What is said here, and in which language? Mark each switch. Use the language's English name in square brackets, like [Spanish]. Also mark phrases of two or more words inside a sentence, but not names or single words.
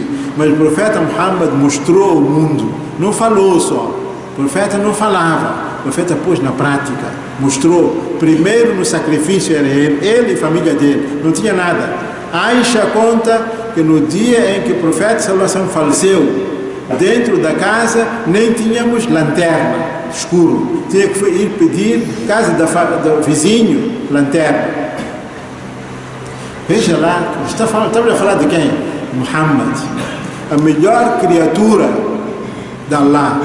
[Portuguese] Mas o profeta Muhammad mostrou ao mundo, não falou só. O profeta não falava, o profeta pôs na prática, mostrou. Primeiro no sacrifício era ele e a família dele, não tinha nada. Aisha conta que no dia em que o profeta [Arabic] صلى الله عليه وسلم [Portuguese] faleceu, dentro da casa nem tínhamos lanterna, escuro. Tinha que ir pedir casa do vizinho, lanterna. Veja lá, estamos a falar de quem? Muhammad, a melhor criatura de Allah.